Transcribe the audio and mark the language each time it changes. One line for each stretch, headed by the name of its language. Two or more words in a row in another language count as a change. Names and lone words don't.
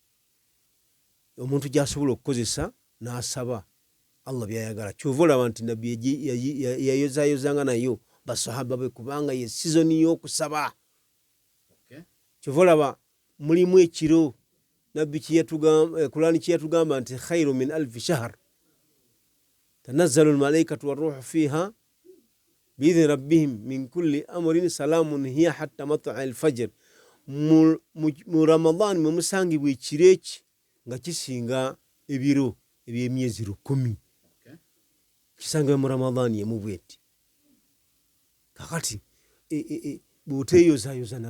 Ganda: omuntu gy'asobola okukozesa n'asaba Allah byayagala kyova olaba nti nabbi yayozaayozanga nayo basahaba be kubanga ye sizoni y'okusaba kyova olaba mulimu ekiro nabbi Kurani kyeyatugamba nti
Arabic: خير من ألف شهر تنزل الملائكة والروح فيها بإذن ربهم من كل أمر سلام هي حتى مطلع الفجر
Ganda: mu Ramadhan mwe musangibwa ekiro eki nga kisinga ebiro eby'emyezi 10 kisangibwa mu Ramadhan yemu bweti kakati bw'oteeyozaayoza na